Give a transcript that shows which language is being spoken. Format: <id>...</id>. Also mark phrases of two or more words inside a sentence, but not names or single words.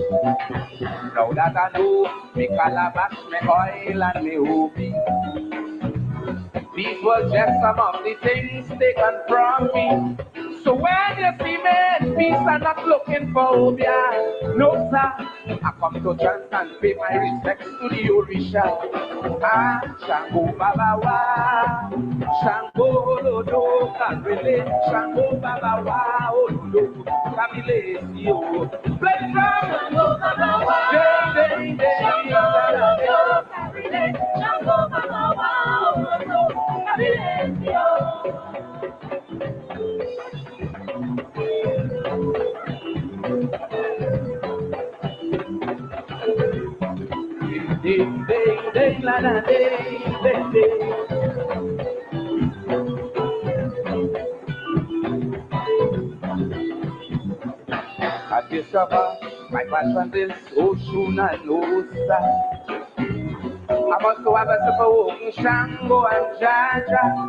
<en>Now that I know me calabash, me oil, and me hobi, these were just some of the things taken from me. So when you see me in peace, I'm not looking for obia. No, sir, I come to chant and pay my respects to the Orisha.</en> <yo>Ah, Shango Baba Wa, Shango Lodo, Karele, Shango Baba Wa, Olodo, Kamile, Sio.</yo> <en>Play drum,</en> <yo>Shango Baba Wa, day, day, day, Shango Baba Wa, Olodo, Kamile, Sio. Ding, ding, ding, la, la, ding, ding, ding.</yo> <en>I discover my passion is Oshuna and Osa. I must go have a super Shango and Jaja.</en>